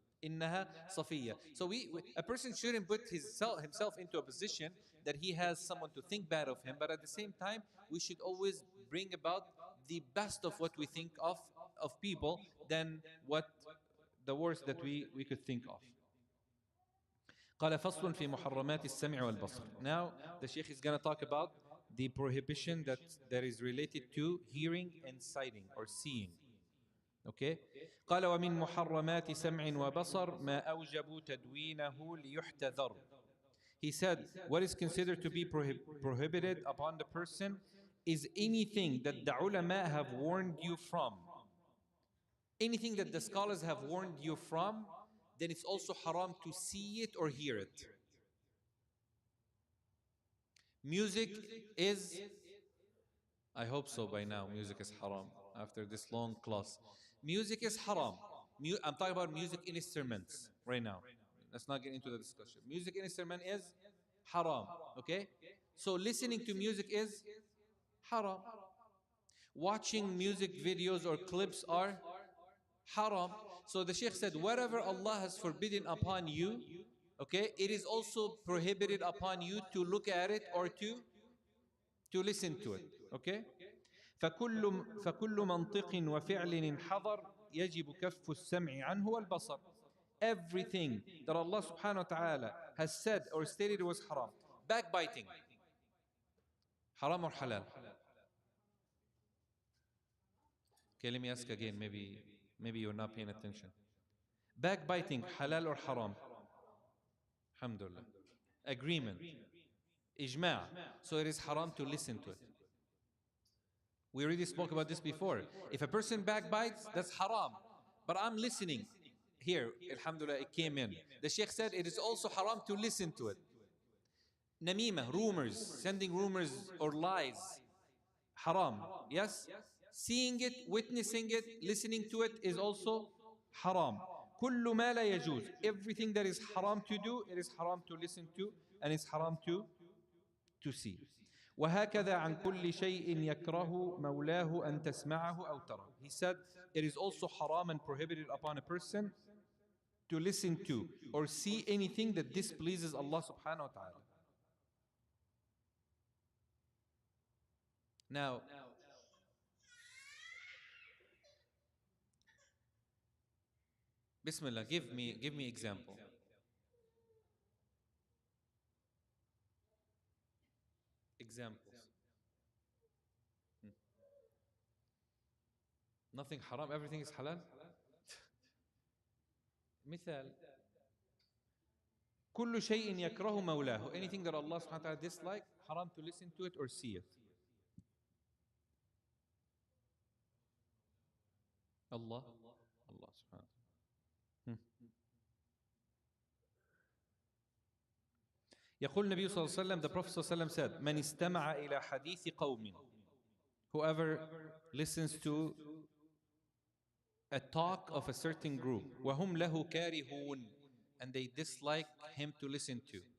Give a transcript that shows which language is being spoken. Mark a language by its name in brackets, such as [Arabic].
[Arabic] Innaha Safiya. [English] So a person shouldn't put himself into a position that he has someone to think bad of him, but at the same time, we should always bring about the best of what we think of people than what the worst that we could think of. [Arabic] قال فصل في محرمات السمع والبصر. [English] Now the Sheikh is going to talk about the prohibition that is related to hearing and sighting or seeing. Okay. [Arabic] قال ومن محرمات سمع وبصر ما أوجبوا تدوينه ليحتذر. [English] He said, what is considered to be prohibited upon the person is anything that the ulama have warned you from. Anything that the scholars have warned you from, then it's also haram to see it or hear it. Music is, I hope so by now, music is haram after this long class. Music is haram. I'm talking about music instruments right now. Let's not get into the discussion. Music instrument is haram, okay? So listening to music is haram. Watching music videos or clips are haram. So the Sheikh said, whatever Allah has forbidden upon you, okay, it is also prohibited upon you to look at it or to listen to it, okay? [Arabic] فكل منطق وفعل انحضر يجب كف السمع عنه والبصر. [English] Everything that Allah subhanahu wa ta'ala has said or stated was haram. Backbiting, haram or halal? Okay, let me ask again, maybe you're not paying attention. Backbiting, halal or haram? Alhamdulillah. Agreement, ijma'. So it is haram to listen to it. We already spoke about this before. If a person backbites, that's haram. But I'm listening. Here, alhamdulillah, it came in. The Sheikh said it is also haram to listen to it. Namima, rumors, sending rumors or lies. Haram. Yes? Seeing it, witnessing it, listening to it is also haram. [Arabic] كل ما لا يجوز. [English] Everything that is haram to do, it is haram to listen to, and it's haram to see. [Arabic] وهكذا عن كل شيء يكره مولاه أن تسمعه أو ترى. [English] He said it is also haram and prohibited upon a person to listen to or see anything that displeases Allah subhanahu wa ta'ala. Now, Bismillah, give me example. Examples. Nothing haram, everything is halal. [Arabic] مثال كل شيء يكره مولاه. [English] Anything that Allah subhanahu wa ta'ala dislike, haram to listen to it or see it. Allah subhanahu wa ta'ala. [Arabic] يقول النبي صلى الله عليه وسلم, [English] the Prophet [Arabic] صلى الله عليه وسلم [English] said, [Arabic] من استمع إلى حديث قوم. [English] Whoever listens to a talk of a certain group, [Arabic] وهم له كارهون, [English] and they dislike him to listen to.